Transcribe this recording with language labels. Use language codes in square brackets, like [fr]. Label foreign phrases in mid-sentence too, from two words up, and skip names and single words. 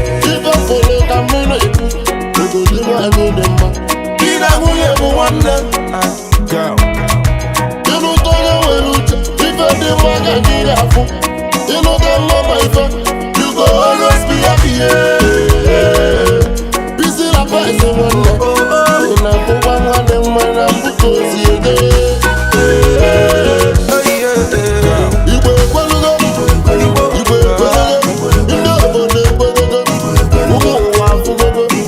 [ig] Ife folo ka mmiri, ogoli nwanyị dị mma. Di na nwunye bụ nwanne. Girl. Ịnụta onye nwere uche, ife dị mma ga gị afụ. Ịnụta mma ma ife, [pcm] you go always be happy, yeah. [ig] Busy [fr] la paix, [ig] nwanne. Ị na-abụkwa nwanne mma na mbụ ka o si ede. Igwe ekwelugo, Igwe ekwelugo, ndị obodo ekwelugo, ụmụ ụwa afụgogo.